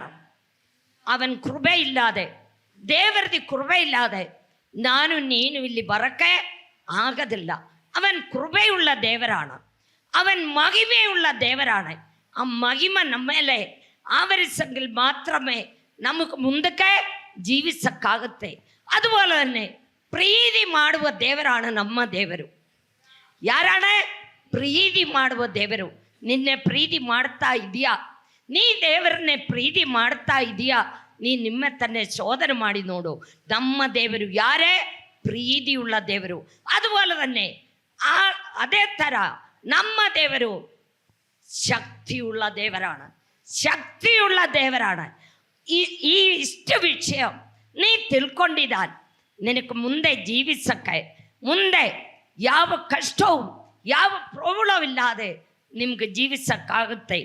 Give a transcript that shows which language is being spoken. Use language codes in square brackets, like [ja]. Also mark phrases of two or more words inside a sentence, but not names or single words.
[kn] ಅವನ್ ಕೃಪೆ ಇಲ್ಲದೆ, ದೇವರದಿ ಕೃಪೆ ಇಲ್ಲದೆ ನಾನು ನೀನು ಇಲ್ಲಿ ಬರಕ್ಕೆ ಆಗೋದಿಲ್ಲ. ಅವನ್ ಕೃಪೆಯುಳ್ಳ ದೇವರಾಣ, ಅವನ್ ಮಹಿಮೆಯುಳ್ಳ ದೇವರಾಣ. ಆ ಮಹಿಮೆ ನಮ್ಮ ಮೇಲೆ ಆವರಿಸಂಗಿಲ್ ಮಾತ್ರಮೇ ನಮಗೆ ಮುಂದಕ್ಕೆ ಜೀವಿಸಕ್ಕಾಗುತ್ತೆ. [ml] അതുപോലെ തന്നെ [kn] ಪ್ರೀತಿ ಮಾಡುವ ದೇವರಾണ് ನಮ್ಮ ದೇವರು. ಯಾರಾಣ? ಪ್ರೀತಿ ಮಾಡುವ ದೇವರು. ನಿನ್ನೆ ಪ್ರೀತಿ ಮಾಡ್ತಾ ಇದೆಯಾ? ನೀ ದೇವರನ್ನೇ ಪ್ರೀತಿ ಮಾಡ್ತಾ ಇದೆಯಾ? ನೀ ನಿಮ್ಮ ತನ್ನೇ ಶೋಧನೆ ಮಾಡಿ ನೋಡು. ನಮ್ಮ ದೇವರು ಯಾರೇ? ಪ್ರೀತಿಯುಳ್ಳ ದೇವರು. [ml] അതുപോലെ തന്നെ അതേ [kn] ಥರ ನಮ್ಮ ದೇವರು ಶಕ್ತಿಯುಳ್ಳ ದೇವರಾണ്. ಶಕ್ತಿಯುಳ್ಳ ದೇವರಾണ്. ಈ ಇಷ್ಟು ವಿಷಯ ನೀ ತಿಳ್ಕೊಂಡಿದ್ದಾನೆ, ನಿನಗೆ ಮುಂದೆ ಜೀವಿಸಕ್ಕೆ, ಮುಂದೆ ಯಾವ ಕಷ್ಟವೂ ಯಾವ ಪ್ರಾಬ್ಲಮ್ ಇಲ್ಲದೆ ನಿಮ್ಗೆ ಜೀವಿಸಕ್ಕಾಗುತ್ತೆ.